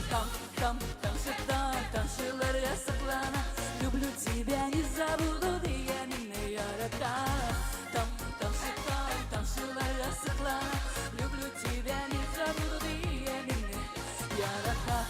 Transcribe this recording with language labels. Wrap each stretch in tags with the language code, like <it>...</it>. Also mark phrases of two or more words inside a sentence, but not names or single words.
<kk>Тамшыларға сықлана,</kk> <ru>люблю тебя, не забуду</ru> <kk>дегеніңе яратам. Тамшыларға сықлана,</kk> <ru>люблю тебя, не забуду</ru> <kk>дегеніңе яратам.</kk>